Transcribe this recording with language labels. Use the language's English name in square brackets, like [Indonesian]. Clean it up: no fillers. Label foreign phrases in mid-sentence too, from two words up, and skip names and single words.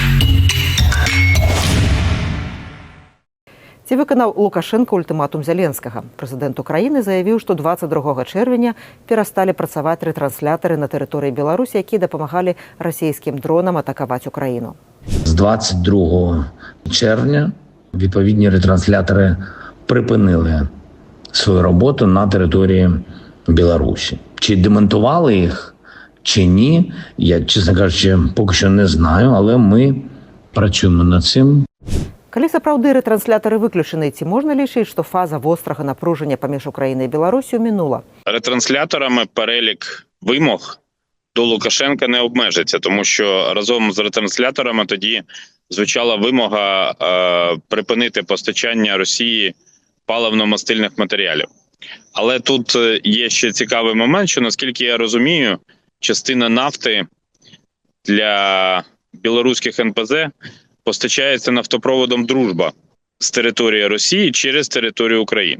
[Belarusian] Ці выканаў Лукашенко ультыматум Зеленскага? Прэзідэнт Украіны заявіў, што 22 чэрвеня перасталі працаваць рэтрансляторы на тэрыторыі Беларусі, якія дапамагалі расійскім дронам атакаваць Украіну. [Ukrainian] З 22 червня відповідні ретранслятори припинили свою роботу на території Білорусі. Чи демонтували їх, чи ні, я, чесно кажучи, поки що не знаю, але ми працюємо над цим. [Belarusian] Калі сапраўды ретранслятары выключаны, ці можна лічыць, што фаза вострага напружання паміж Украінай і Білорусію мінула? [Ukrainian] Ретрансляторами перелік вимог до Лукашенка не обмежиться, тому що разом з ретрансляторами тоді звучала вимога припинити постачання Росії паливно-мастильних матеріалів. Але тут є ще цікавий момент, що, наскільки я розумію, частина нафти для білоруських НПЗ постачається нафтопроводом «Дружба» з території Росії через територію України.